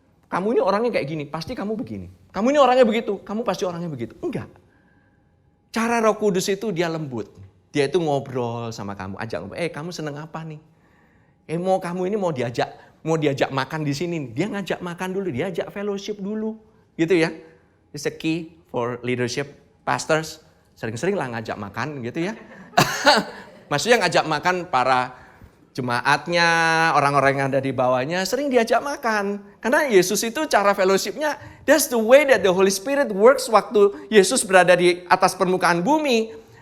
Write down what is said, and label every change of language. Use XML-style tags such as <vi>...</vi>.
<id>Kamu ini orangnya kayak gini, pasti kamu begini. Kamu ini orangnya begitu, kamu pasti orangnya begitu. Enggak. Cara Roh Kudus itu dia lembut. Dia itu ngobrol sama kamu, ajak ngobrol. Kamu seneng apa nih? Kamu ini mau diajak mau diajak makan di sini, dia ngajak makan dulu, dia ajak fellowship dulu. Gitu ya.</id> <en>It's a key for leadership.</en> <id>Pastors, sering-sering lah ngajak makan gitu ya. Maksudnya ngajak makan para jemaatnya, orang-orang yang ada di bawahnya, sering diajak makan. Karena Yesus itu cara fellowshipnya,</id> <en>that's the way that the Holy Spirit works</en> <id>waktu Yesus berada di atas permukaan bumi.</id>